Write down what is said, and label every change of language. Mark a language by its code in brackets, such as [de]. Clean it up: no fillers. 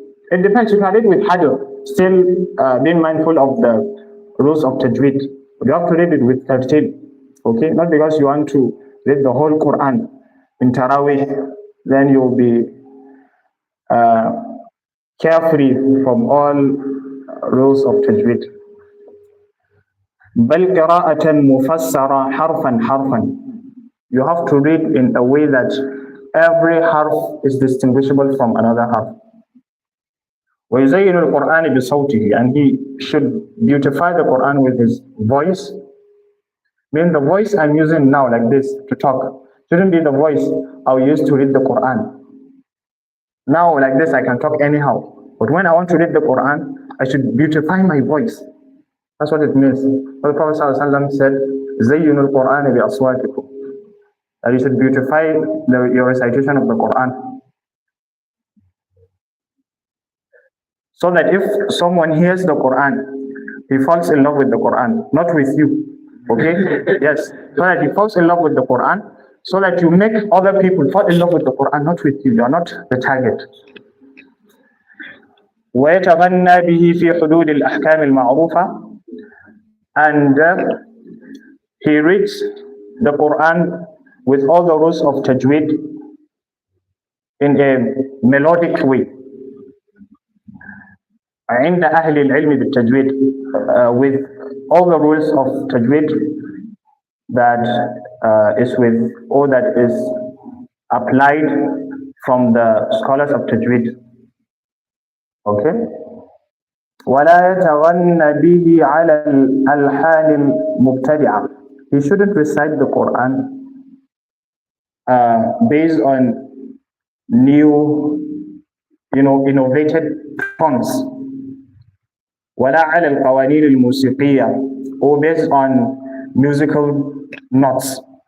[en] It depends, you can read with hadr, still being mindful of the rules of tajweed. You have to read it with tartil, okay? Not because you want to read the whole Quran in Taraweeh, then you'll be carefree from all rules of tajweed. [ar] بل قراءة مفسرة حرفا حرفا. [en] You have to read in a way that every harf is distinguishable from another harf. [ar] ويزين القرآن بصوته, [en] and he should beautify the Quran with his voice. Meaning the voice I'm using now like this to talk shouldn't be the voice I'll use to read the Quran. Now like this I can talk anyhow, but when I want to read the Quran, I should beautify my voice. That's what it means. The Prophet ﷺ said, [ar] زَيِّنُوا الْقُرْآنَ بِأَصْوَاتِكُمْ. [en] That you should beautify your recitation of the Quran. So that if someone hears the Quran, he falls in love with the Quran, not with you. Okay? Yes. So that he falls in love with the Quran, so that you make other people fall in love with the Quran, not with you. You are not the target. [ar] وَيَتَغَنَّى بِهِ فِي حُدُودِ الْأَحْكَامِ الْمَعْرُوفَةِ. [en] And he reads the Quran with all the rules of tajweed in a melodic way. [ar] عند أهل العلم بالتجويد, [en] with all the rules of tajweed that is with, or that is applied from the scholars of tajweed. Okay? [ar] ولا يتغنى به على الألحان المبتدعة. [en] He shouldn't recite the Quran based on new, innovated tones. [ar] ولا على القوانين الموسيقية, [en] or based on musical notes.